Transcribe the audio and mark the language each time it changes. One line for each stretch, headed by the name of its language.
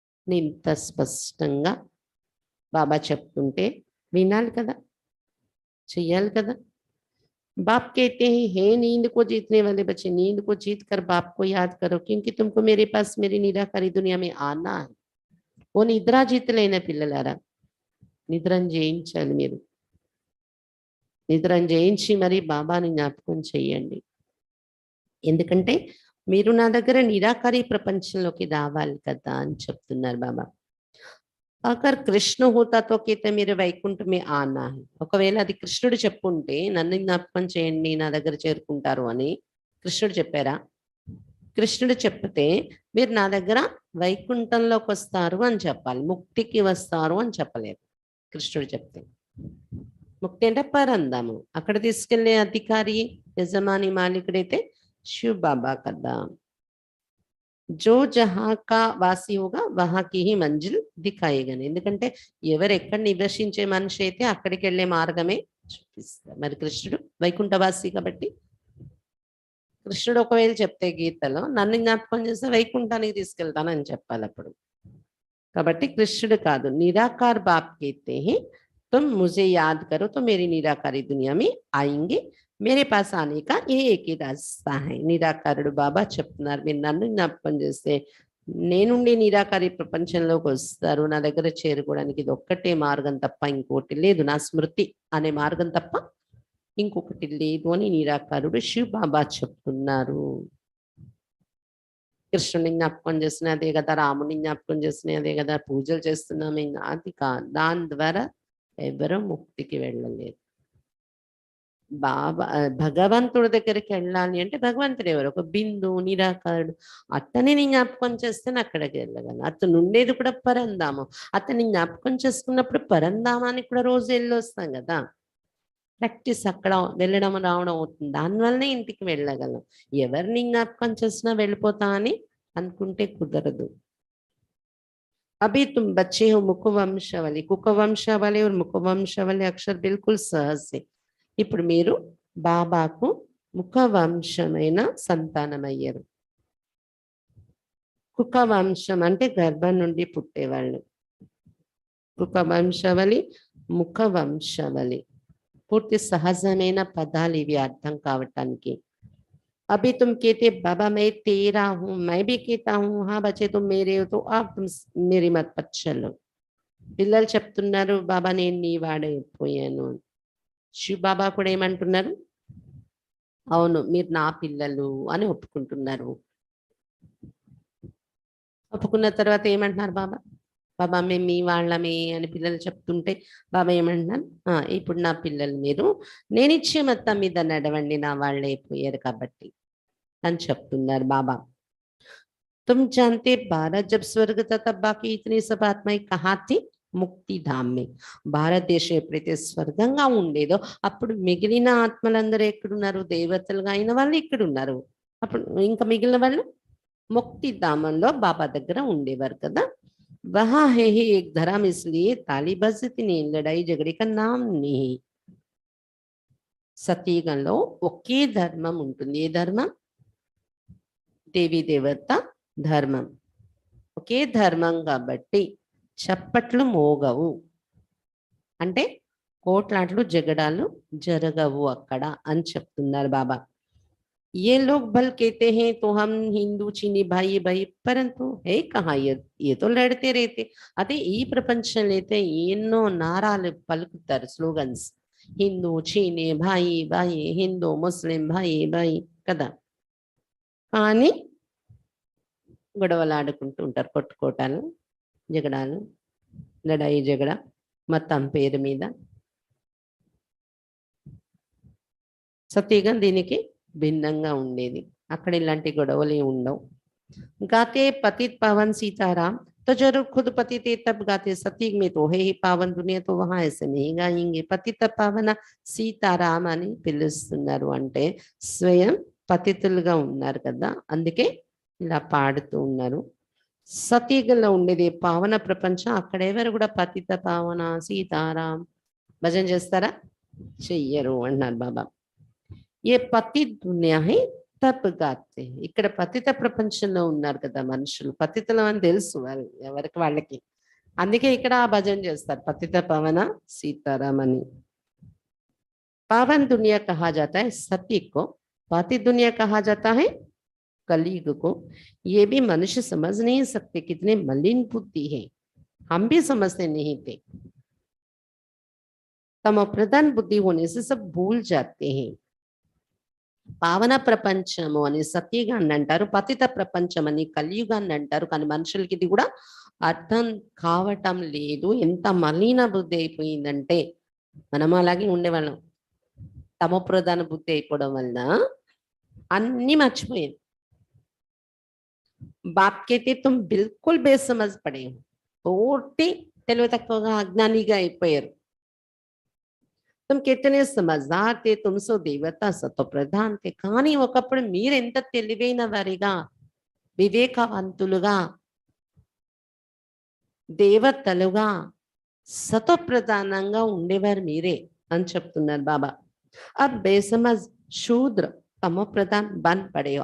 Telugu: నేను ఇంత స్పష్టంగా బాబా చెప్తుంటే వినాలి కదా, చెయ్యాలి కదా.
Hindi: बाप कहते हैं, हे नींद को जीतने वाले बच्चे, नींद को जीत कर बाप को याद करो, क्योंकि तुमको मेरे पास मेरी निराकारी दुनिया में आना है.
Telugu: वो నిద్ర జీతలైన పిల్లలారా, నిద్రను జయించాలి. మీరు నిద్రను జయించి మరి బాబాని జ్ఞాపకం చెయ్యండి. ఎందుకంటే మీరు నా దగ్గర నిరాకారి ప్రపంచంలోకి రావాలి కదా అని చెప్తున్నారు బాబా.
Hindi: అగర్ కృష్ణ హోతా తో కేతే మీరు వైకుంఠమే ఆనా హై.
Telugu: ఒకవేళ అది కృష్ణుడు చెప్పుంటే నన్ను జ్ఞాపకం చేయండి, నా దగ్గర చేరుకుంటారు అని కృష్ణుడు చెప్పారా? కృష్ణుడు చెప్తే మీరు నా దగ్గర వైకుంఠంలోకి వస్తారు అని చెప్పాలి, ముక్తికి వస్తారు అని చెప్పలేదు. కృష్ణుడు చెప్తే ముక్తి అంటే పరందాము, అక్కడ తీసుకెళ్లే అధికారి యజమాని మాలికుడైతే శివ్ బాబా కదా.
Hindi: जो जहाँ का వాసి होगा वहाँ की ही మంజిల్ దిఖాయేగా.
Telugu: ఎందుకంటే ఎవరు ఎక్కడ నివసించే మనిషి అయితే అక్కడికి వెళ్ళే మార్గమే చూపిస్తారు. మరి కృష్ణుడు వైకుంఠవాసి కాబట్టి కృష్ణుడు ఒకవేళ చెప్తే గీతలో నన్ను జ్ఞాపకం చేస్తే వైకుంఠానికి తీసుకెళ్తానని చెప్పాలి అప్పుడు. కాబట్టి కృష్ణుడు కాదు, నిరాకార్ బాప్
Hindi: कहते हैं तुम मुझे याद करो तो मेरी निराकारी दुनिया में आएंगे, मेरे पास आने का ये एक ही रास्ता है.
Telugu: నిరాకారుడు బాబా చెప్తున్నారు, మీరు నన్ను జ్ఞాపకం చేస్తే నేనుండి నిరాకారి ప్రపంచంలోకి వస్తారు. నా దగ్గర చేరుకోవడానికి ఇది ఒక్కటే మార్గం తప్ప ఇంకోటి లేదు, నా స్మృతి అనే మార్గం తప్ప ఇంకొకటి లేదు అని నిరాకారుడు శివ్ బాబా చెప్తున్నారు. కృష్ణుని జ్ఞాపకం చేసిన అదే కదా, రాముని జ్ఞాపకం చేసిన అదే కదా, పూజలు చేస్తున్నామే అది కాదు. దాని ద్వారా ఎవరు ముక్తికి వెళ్ళలేదు. బాబా భగవంతుడి దగ్గరికి వెళ్ళాలి అంటే భగవంతుడు ఎవరు? ఒక బిందు నిరాకారుడు. అతని జ్ఞాపకం చేస్తేనే అక్కడికి వెళ్ళగలను. అతను ఉండేది కూడా పరంధామం. అతన్ని జ్ఞాపకం చేసుకున్నప్పుడు పరంధామానికి కూడా రోజు వెళ్ళొస్తాం కదా. ప్రాక్టీస్ అక్కడ వెళ్ళడం రావడం అవుతుంది. దానివల్లనే ఇంటికి వెళ్ళగలం. ఎవరిని జ్ఞాపకం చేసినా వెళ్ళిపోతా అని అనుకుంటే కుదరదు.
Hindi: अभी तुम बच्चे हो मुखवंशावली, कुकवंशावली और मुखवंशावली अक्षर बिल्कुल सहज है.
Telugu: ఇప్పుడు మీరు బాబాకు ముఖవంశమైన సంతానమయ్యారు. కుకవంశం అంటే గర్భం నుండి పుట్టేవాళ్ళు. కుకవంశవలి, ముఖవంశవలి పూర్తి సహజమైన పదాలు ఇవి అర్థం కావటానికి.
Hindi: अभी तुम कहते बाबा मैं तेरा हूं, मैं भी कहता हूँ हाँ बच्चे तुम मेरे हो, तो आप तुम मेरी मत पर चलो.
Telugu: పిల్లలు చెప్తున్నారు బాబా నేను నీ వాడైపోయాను. శివ బాబా కూడా ఏమంటున్నారు? అవును మీరు నా పిల్లలు అని ఒప్పుకుంటున్నారు. ఒప్పుకున్న తర్వాత ఏమంటున్నారు బాబా? బాబా మేము మీ వాళ్ళమే అని పిల్లలు చెప్తుంటే బాబా ఏమంటున్నారు? ఇప్పుడు నా పిల్లలు మీరు, నేను ఇచ్చే మొత్తం మీద నడవండి, నా వాళ్ళే అయిపోయారు కాబట్టి అని చెప్తున్నారు బాబా.
Hindi: तुम जानते भारत जब स्वर्ग था तब बाकी इतनी सब आत्माएं कहाँ थी? ముక్తిధామ్మే.
Telugu: భారతదేశం ఎప్పుడైతే స్వర్గంగా ఉండేదో అప్పుడు మిగిలిన ఆత్మలందరూ ఎక్కడున్నారు? దేవతలుగా అయిన వాళ్ళు ఇక్కడ ఉన్నారు. అప్పుడు ఇంకా మిగిలిన వాళ్ళు ముక్తిధామంలో బాబా దగ్గర ఉండేవారు కదా.
Hindi: వహా హే హీ ఏక్ ధర్మ ఇస్లియే తాలి బజతి నీ లడాయి జగడి కా నామ్ నీ.
Telugu: సతీయుగంలో ఒకే ధర్మం ఉంటుంది. ఏ ధర్మం? దేవీ దేవత ధర్మం. ఒకే ధర్మం కాబట్టి చప్పట్లు మోగవు, అంటే కోట్లాట్లు జగడాలు జరగవు అక్కడ అని చెప్తున్నారు బాబా.
Hindi: ये लोग भल कहते हैं तो हम हिंदू चीनी भाई भाई, परंतु है कहाँ ये तो लड़ते रहते.
Telugu: అదే ఈ ప్రపంచంలో అయితే ఎన్నో నారాలు పలుకుతారు, స్లోగన్స్.
Hindi: హిందూ చీనీ భాయి భాయి, హిందూ ముస్లిం భాయి భాయి కదా.
Telugu: కానీ గొడవలు ఆడుకుంటూ ఉంటారు, కొట్టుకోటాలు జగడాలు, లడాయి జగడ మతం పేరు మీద. సతీగా దీనికి భిన్నంగా ఉండేది. అక్కడ ఇలాంటి గొడవలు ఉండవు.
Hindi: గాతే పతిత్ పవన్ సీతారాం तो जरूर खुद पति थे तब गाते, सती में तो है ही पावन दुनिया, तो वहां ऐसे नहीं गाएंगे.
Telugu: పతిత పావన సీతారామ అని పిలుస్తున్నారు అంటే స్వయం పతితులుగా ఉన్నారు కదా, అందుకే ఇలా పాడుతూ ఉన్నారు. సతీగంలో ఉండేది పావన ప్రపంచం, అక్కడ ఎవరు కూడా పతిత పావన సీతారాం భజన చేస్తారా? చెయ్యరు అన్నారు బాబా.
Hindi: ఏ పతి దునియా హై తబ్ గాతే.
Telugu: ఇక్కడ పతిత ప్రపంచంలో ఉన్నారు కదా మనుషులు, పతితులం అని తెలుసు వారు ఎవరికి వాళ్ళకి, అందుకే ఇక్కడ ఆ భజన చేస్తారు పతిత పవన सीताराम అని.
Hindi: पावन दुनिया कहा जाता है सती को, पति दुनिया कहा जाता है कलयुग को. ये भी मनुष्य समझ नहीं सकते, कितने मलिन बुद्धि है, हम भी समझते नहीं थे. तम प्रधान बुद्धि होने से सब भूल जाते हैं.
Telugu: పావన ప్రపంచము అని సత్యగాన్ని అంటారు, పతిత ప్రపంచం అని కలియుగాన్ని అంటారు. కానీ మనుషులకి ఇది కూడా అర్థం కావటం లేదు. ఎంత మలిన బుద్ధి అయిపోయిందంటే, మనం అలాగే ఉండేవాళ్ళం. తమో ప్రధాన బుద్ధి అయిపోవడం వల్ల అన్ని మర్చిపోయాం.
Hindi: బాప్కైతే తుమ్ బిల్కుల్ బేసమజ్ పడే,
Telugu: పూర్తి తెలివి తక్కువగా అజ్ఞానిగా అయిపోయారు.
Hindi: तुम कितने समझदार थे, तुम सो देवता सतो प्रधान थे.
Telugu: కానీ ఒకప్పుడు మీరు ఎంత తెలివైన వారిగా, వివేకవంతులుగా, దేవతలుగా, సతో ప్రధానంగా ఉండేవారు మీరే అని చెప్తున్నారు బాబా.
Hindi: అబ్ బేసమజ్ శూద్ర తమో ప్రధాన్ బన్ పడే.